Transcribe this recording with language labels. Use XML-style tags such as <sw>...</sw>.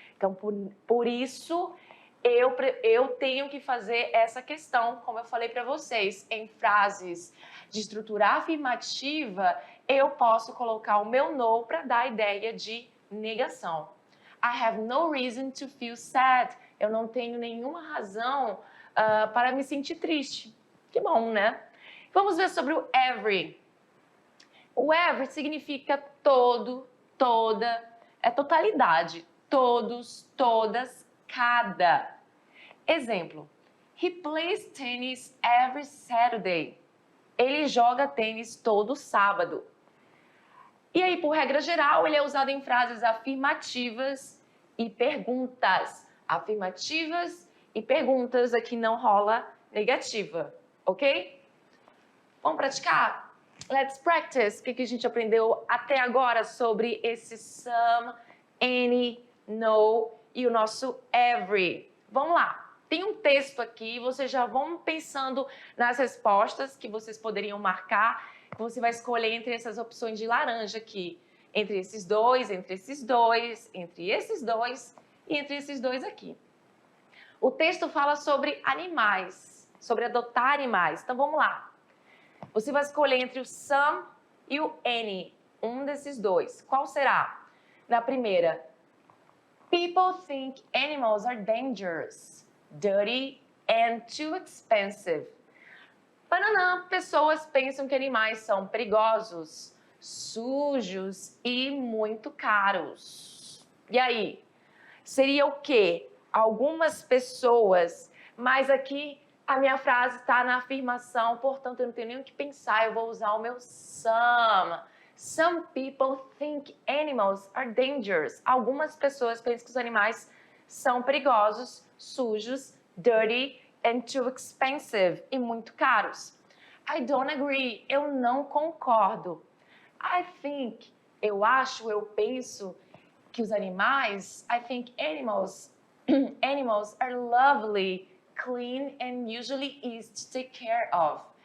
<pt>Então, por isso, eu tenho que fazer essa questão, como eu falei para vocês, em frases de estrutura afirmativa, eu posso colocar o meu no para dar a ideia de negação.</pt> <en>I have no reason to feel sad.</en> <pt>Eu não tenho nenhuma razão para me sentir triste. Que bom, né? Vamos ver sobre o every. O every significa todo, toda, é totalidade. Todos, todas, cada. Exemplo.</pt> <en>He plays tennis every Saturday.</en> <pt>Ele joga tênis todo sábado. E aí, por regra geral, ele é usado em frases afirmativas e perguntas. Afirmativas e perguntas, aqui não rola negativa, ok? Vamos praticar?</pt> <en>Let's practice.</en> <pt>O que a gente aprendeu até agora sobre esse some, any, no e o nosso every? Vamos lá. Tem um texto aqui, vocês já vão pensando nas respostas que vocês poderiam marcar, que você vai escolher entre essas opções de laranja aqui. Entre esses dois, entre esses dois, entre esses dois e entre esses dois aqui. O texto fala sobre animais, sobre adotar animais. Então, vamos lá. Você vai escolher entre o some e o any, um desses dois. Qual será? Na primeira,</pt> <en>people think animals are dangerous, dirty and too expensive.</en> <pt>Banana, pessoas pensam que animais são perigosos, sujos e muito caros. E aí? Seria o quê? Algumas pessoas, mas aqui a minha frase está na afirmação, portanto eu não tenho nem o que pensar, eu vou usar o meu some.</pt> <en>Some people think animals are dangerous.</en> <pt>Algumas pessoas pensam que os animais são perigosos, sujos,</pt> <en>dirty and too expensive</en> <pt>e muito caros.</pt> <en>I don't agree.</en> <pt>Eu não concordo.</pt> <en>I think.</en> <pt>Eu acho, eu penso que os animais,</pt> <en>I think animals are lovely, clean and usually easy to take care of.</en>